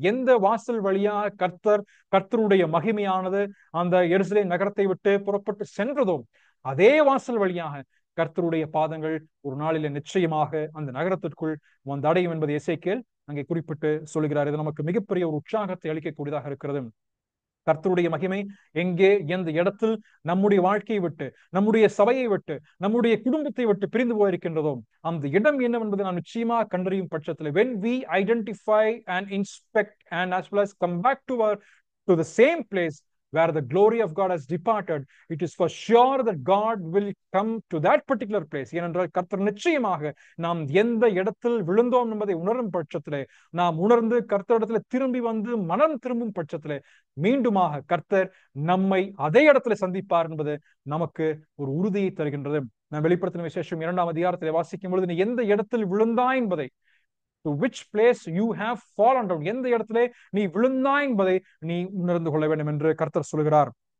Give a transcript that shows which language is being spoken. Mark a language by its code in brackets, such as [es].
[ta] எந்த வாசல் வழியாக கர்த்தருடைய மகிமையானது அந்த எருசலேம் நகரத்தை விட்டு புறப்பட்டு சென்றதோ அதே வாசல் வழியாக கர்த்தருடைய பாதங்கள் ஒரு நாளில நிச்சயமாக அந்த நகரத்திற்குள் வந்து அடையும் என்பது எசேக்கியேல் அங்கே குறிப்பிட்டு சொல்கிறார். இது நமக்கு மிகப்பெரிய ஒரு உற்சாகத்தை அளிக்கக்கூடியதாக இருக்கிறது. கர்த்தருடைய மகிமை எங்கே, எந்த இடத்தில் நம்முடைய வாழ்க்கையை விட்டு, நம்முடைய சபையை விட்டு, நம்முடைய குடும்பத்தை விட்டு பிரிந்து போயிருக்கின்றதோ அந்த இடம் என்னவென்பதை நாம் நிச்சயமாக கண்டறியும் பட்சத்தில், [en] when we identify and inspect and as well as come back to the same place where the glory of God has departed, it is for sure that God will come to that particular place. [ta] ஏனென்றால் கர்த்தர் நிச்சயமாக நாம் எந்த இடத்தில் விழுந்தோம் என்பதை உணரும் பட்சத்திலே, நாம் உணர்ந்து கர்த்தரிடத்துல திரும்பி வந்து மனம் திரும்பும் பட்சத்திலே மீண்டுமாக கர்த்தர் நம்மை அதே இடத்துல சந்திப்பார் என்பது நமக்கு ஒரு உறுதியை தருகின்றது. நான் வெளிப்படுத்தின விசேஷம் 2ஆம் அதிகாரத்திலே வாசிக்கும் பொழுது, நீ எந்த இடத்தில் விழுந்தாய் என்பதை, [en] to which place you have fallen down, [ta] எந்த இடத்திலே நீ விழுந்தாய் என்பதை நீ உணர்ந்து கொள்ள வேண்டும் என்று கர்த்தர் சொல்கிறார்.